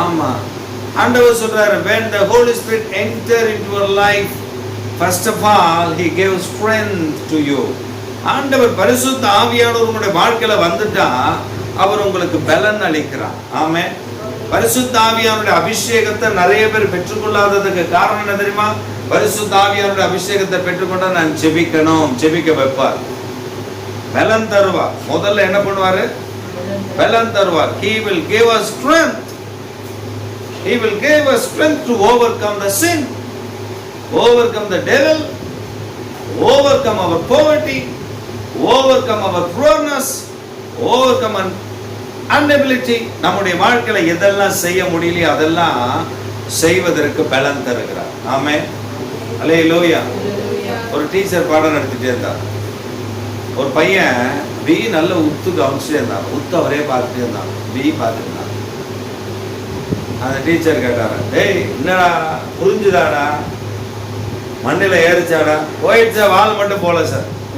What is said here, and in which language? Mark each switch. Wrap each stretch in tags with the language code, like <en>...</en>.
<ta>ஆமா, ஆண்டவர் சொல்றாரு,</ta> <en>when the Holy Spirit enter into your life, first of all he gave strength to you.</en> <ta>ஆண்டவர் பரிசுத்த ஆவியானவர் உங்களுடைய வாழ்க்கையில வந்துட்டா அவர் உங்களுக்கு பலன் அளிக்கிறார். ஆமென். பரிசுத்த ஆவியானவருடைய அபிஷேகத்தை நிறைய பேர் பெற்றுக்கொள்ளாததுக்கு காரணம் என்ன தெரியுமா? பரிசுத்த ஆவியானவருடைய அபிஷேகத்தை பெற்றுக்கொண்டா நான் ஜெபிக்கணும், ஜெபிக்க வைப்பார், பலன் தருவார். முதல்ல என்ன பண்ணுவாரு? பலன் தருவார்.</ta> <en>He will give us strength He will give us strength to overcome the sin, overcome the devil, overcome our poverty, overcome our poorness, overcome an inability.</en> <ta>நம்முடைய வாழ்க்கையில எதெல்லாம் செய்ய முடியலையோ அதெல்லாம் செய்வதற்கு பலன் தருகிறார். ஆமென். அல்லேலூயா. ஒரு டீச்சர் பாடம் நடத்திட்டே இருந்தார். ஒரு பையன் பி நல்ல உத்து கவனிச்சுட்டே இருந்தான். உத்து அவரே பார்த்துட்டே இருந்தான். பி பார்த்துட்டு இருந்தான். அந்த டீச்சர் கேட்டாரு, டேய் என்னடா புரிஞ்சுதாடா, மண்ணில ஏறிச்சாடா, போயிடுச்சா, வால் மட்டும் போல சார்.</ta>